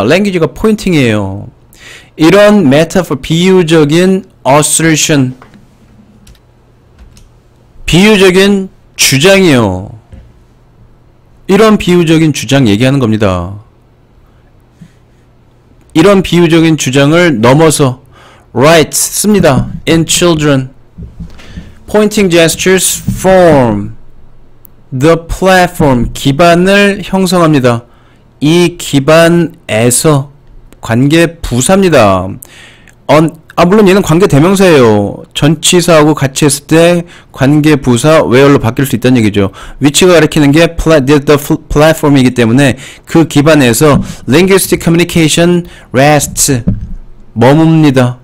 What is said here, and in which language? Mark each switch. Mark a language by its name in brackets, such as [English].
[Korean] language가 pointing이에요. 이런 metaphor, 비유적인 assertion, 비유적인 주장이요. 이런 비유적인 주장 얘기하는 겁니다. 이런 비유적인 주장을 넘어서 write, 씁니다. [English] in children. pointing gestures form the platform, [Korean] 기반을 형성합니다. 이 기반에서 관계 부사입니다. 물론 얘는 관계 대명사예요. 전치사하고 같이 했을 때 관계 부사 where로 바뀔 수 있다는 얘기죠. 위치가 가리키는 게 [English] the platform [Korean] 이기 때문에 그 기반에서 [English] linguistic communication rests, [Korean] 머뭅니다.